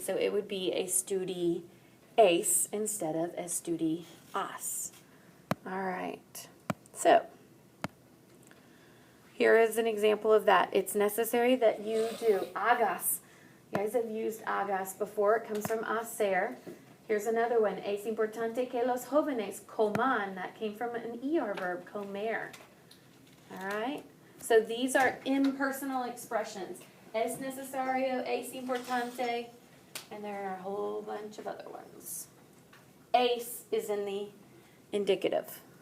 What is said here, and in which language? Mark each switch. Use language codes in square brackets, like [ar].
[en] So it would be estudias instead of estudias. All right. So here is an example of that. It's necessary that you do hagas. You guys have used hagas before. It comes from hacer. Here's another one. [es] Es importante que los jóvenes coman. [en] That came from an ER verb, comer. All right? So these are impersonal expressions. Es necesario, es importante, and there are a whole bunch of other ones. Es is in the indicative.